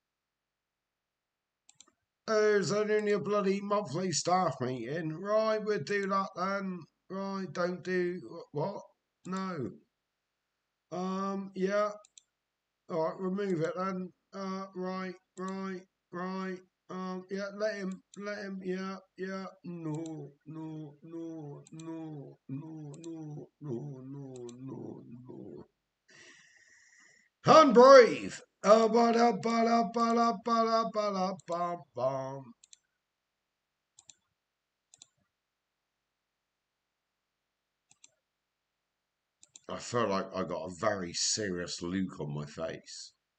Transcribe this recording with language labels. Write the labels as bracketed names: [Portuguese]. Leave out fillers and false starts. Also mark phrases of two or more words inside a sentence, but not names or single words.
[English] There's only a bloody monthly staff meeting. Right, we'll do that then. Right, don't do what? No. Yeah. All right, remove it then. Right, right, right. Yeah, let him. Yeah, yeah. No, no, no, no, no, no, no, no, no, no. Unbrave. Ba ba da ba da ba da ba da bum bum. I feel like I got a very serious look on my face.